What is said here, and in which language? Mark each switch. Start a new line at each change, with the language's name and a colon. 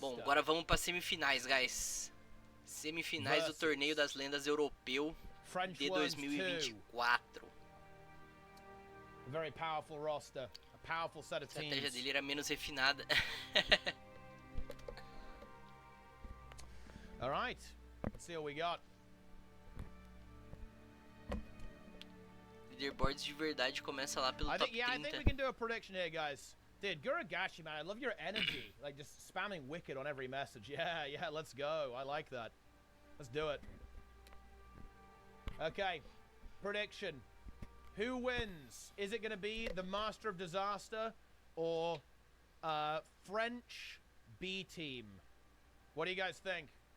Portuguese: Bom, agora vamos para semifinais, guys. Semifinais do Torneio das Lendas Europeu de 2024.
English: Very powerful roster, a powerful set of
Portuguese: A estratégia
English: teams.
Portuguese: dele era menos refinada.
English: All right, let's see what we got.
Portuguese: Leaderboards de verdade começa lá pelo top 30.
English: I think we can do a prediction here, guys. Dude, Guragashi, man, I love your energy. Like, just spamming Wicked on every message. Yeah, let's go. I like that. Let's do it. Okay, prediction. Who wins? Is it going to be the Master of Disaster or French B team? What do you guys think?